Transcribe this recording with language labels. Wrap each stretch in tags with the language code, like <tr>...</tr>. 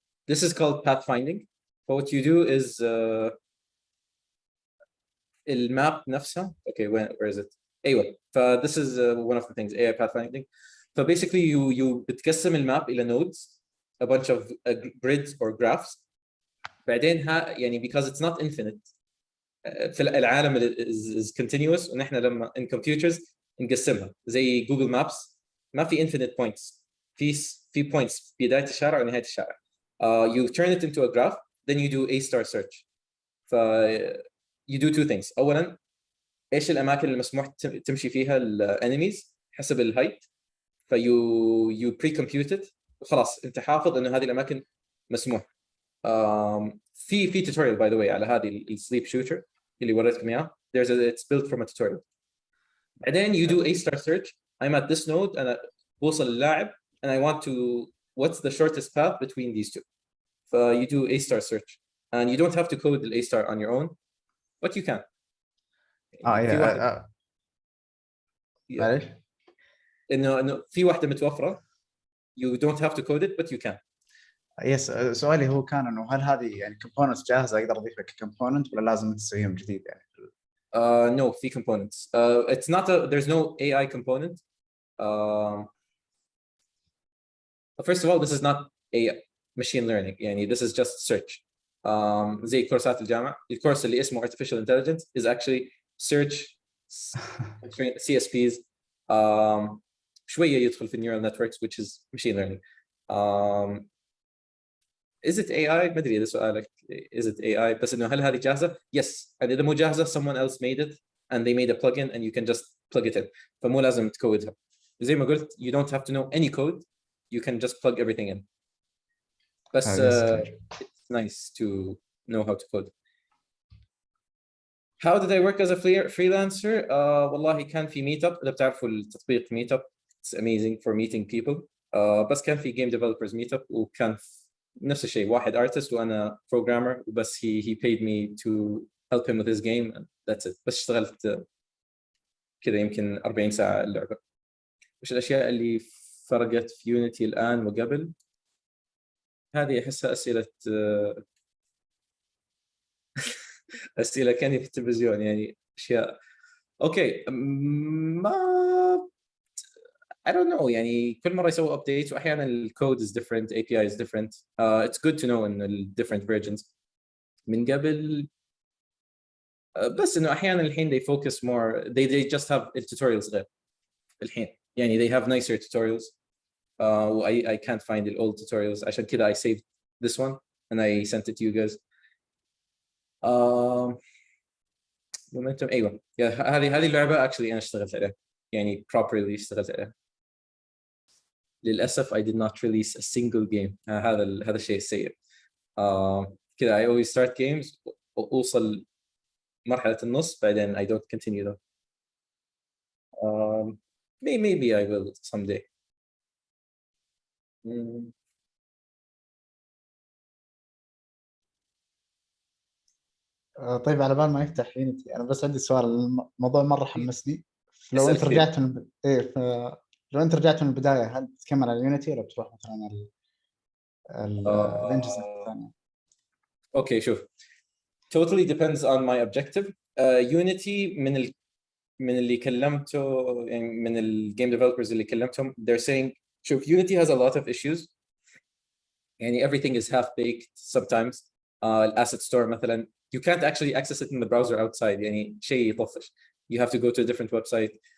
<en>This is called pathfinding. So what you do is</en> <ar>الماب نفسها.</ar> <en>Okay, where is it?</en> <ar>أيوة.</ar> <en>This is one of the things AI pathfinding. So basically you</en> <ar>بتقسم الماب إلى</ar> <en>nodes, a bunch of grids or graphs.</en> <ar>بعدين يعني</ar> <en>because it's not infinite.</en> <ar>في العالم</ar> <en>is continuous</en> <ar>ونحن لما</ar> <en>in computers</en> <ar>نقسمها زي جوجل مابس ما في</ar> <en>infinite points.</en> <ar>في points بداية الشارع ونهاية الشارع.</ar> <en>You turn it into a graph, then you do A-star search. You do two things.</en> <ar>أولاً إيش الأماكن المسموح تمشي فيها الانيميز حسب الهايت.</ar> <en>you pre-compute it</en> <ar>وخلاص أنت حافظ إنه هذه الأماكن مسموح. في tutorial by the way على هذه السليب شوتر اللي وريتكم إياه.</ar> <en>It's built from a tutorial.</en> <ar>بعدين</ar> <en>you do A-star search. I'm at this node</en> <ar>أنا بوصل اللاعب</ar> <en>and I want to what's the shortest path between these two. You do A-star search and you don't have to code the A-star on your own, but you can.</en> <ar>معلش إنه في واحدة متوفرة.</ar> <en>You don't have to code it, but you can.</en> <ar>يس سؤالي هو كان انه هل هذه يعني components جاهزه اقدر اضيفها ككومبوننت ولا لازم تسويهم جديد يعني؟</ar> <en>No,</en> <ar>في</ar> <en>components. It's not there's no AI component. First of all, this is not AI machine learning.</en> <ar>يعني</ar> <en>this is just search.</en> <ar>زي كورسات الجامعة. الكورس اللي اسمه</ar> <en>artificial intelligence is actually search CSPs.</en> <ar>شوية يدخل في</ar> <en>neural networks which is machine learning. Is it AI؟</en> <ar>ما أدري إذا سؤالك</ar> <en>is it AI</en> <ar>بس إنه هل هذه جاهزة؟ Yes.</ar> <en>and</en> <ar>إذا مو جاهزة</ar> <en>someone else made it and they made a plugin and you can just plug it in.</en> <ar>فمو لازم تكودها. زي ما قلت</ar> <en>you don't have to know any code. You can just plug everything in.</en> <ar>بس</ar> <en>it's nice to know how to code. How did I work as a freelancer?</en> <ar>والله كان في meetup. إذا بتعرفوا التطبيق</ar> <en>meetup it's amazing for meeting people.</en> <ar>بس كان في game developers meetup وكان نفس الشيء واحد artist وأنا programmer وبس</ar> <en>he paid me to help him with his game and that's it.</en> <ar>بس اشتغلت كذا يمكن 40 ساعة اللعبة. وش الأشياء اللي فرقت في يونيتي الآن وقبل؟ هذه أحسها أسئلة أسئلة كاني في التلفزيون يعني أشياء. أوكي ما</ar> <en>I don't know</en> <ar>يعني كل مرة يسوي updates وأحيانا الكود</ar> <en>is different, API is different. It's good to know</en> <ar>إن ال</ar> <en>different versions.</en> <ar>من قبل بس إنه أحيانا الحين they focus more they just have tutorials غير الحين يعني</ar> <en>they have nicer tutorials. I can't find the old tutorials</en> <ar>عشان كذا</ar> <en>I saved this one and I sent it to you guys.</en> <ar>momentum أيوة هذه اللعبة</ar> <en>actually</en> <ar>أنا اشتغلت عليها يعني properly اشتغلت عليها.</ar> <en>للأسف I did not release a single game.</en> <ar>هذا الشيء السيء.</ar> <en>كذا I always start games</en> <ar>وأوصل مرحلة النص بعدين</ar> <en>I don't continue them. Maybe I will someday.</en> <ar>طيب على بال ما يفتح يونيتي، انا بس عندي سؤال. الموضوع مره حمسني. لو اسأل انت كثير. رجعت من لو انت رجعت من البدايه، هل تكمل على يونيتي ولا بتروح مثلا الانجز الثانيه؟ اوكي شوف،</ar> <en>totally depends on my objective.</en> <ar>Unity من اللي كلمته، يعني من الجيم ديفلوبرز اللي كلمتهم</ar> <en>they're saying</en> <ar>شوف</ar> <en>Unity has a lot of issues.</en> <ar>يعني</ar> <en>everything is half baked sometimes. الاسset store مثلا you can't actually access it in the browser outside، يعني</en> <ar>شيء يطفش.</ar> <en>You have to go to a different website.</en>